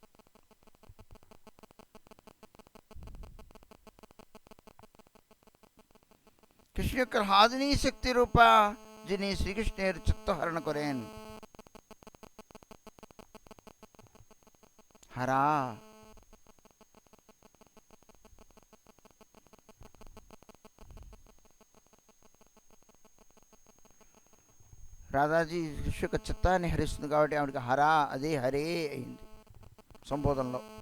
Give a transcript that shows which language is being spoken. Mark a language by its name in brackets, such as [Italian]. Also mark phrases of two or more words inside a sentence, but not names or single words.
[Bangla] কৃষ্ণ হাদিনী শক্তি রূপা যিনি শ্রীকৃষ্ণের চিত্ত হরণ করেন। [Telugu] হরা రాధాజీ కృష్ణ యొక్క చిత్తాన్ని హరిస్తుంది కాబట్టి ఆవిడకి హరా అదే హరే అయింది సంబోధనలో.